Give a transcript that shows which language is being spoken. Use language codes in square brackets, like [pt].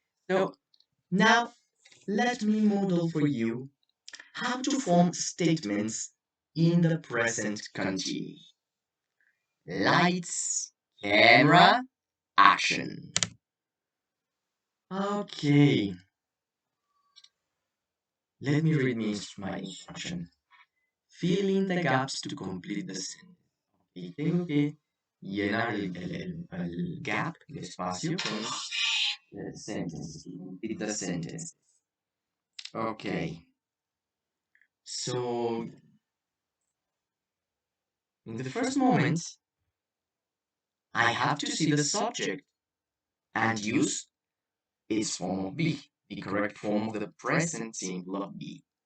[en] So now let me model for you how to form statements in the present continuous. Lights, camera, action. Okay. Let me read my instruction. Fill in the gaps to complete the sentence. [es] Y tengo que llenar el gap, el espacio, con [en] the sentence. Complete the sentence. Okay. So, in the first moment, I have to see the subject and use its form of be, the correct form of the present simple of be.